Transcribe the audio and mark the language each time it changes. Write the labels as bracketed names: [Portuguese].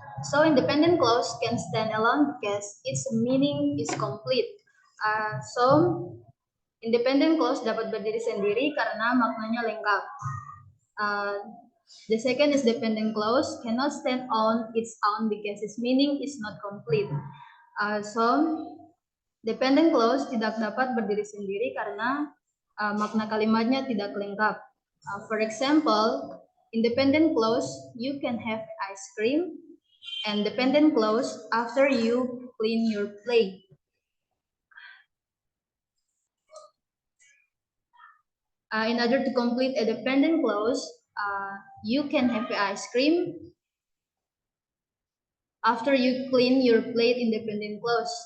[English] So independent clause can stand alone because its meaning is complete. [Indonesian] So independent clause dapat berdiri sendiri karena maknanya lengkap. [English] Uh, the second is dependent clause cannot stand on its own because its meaning is not complete. [Indonesian] So dependent clause tidak dapat berdiri sendiri karena makna kalimatnya tidak lengkap. [English] For example, independent clause, you can have ice cream, and dependent clause, after you clean your plate. In order to complete a dependent clause, you can have ice cream after you clean your plate independent clause.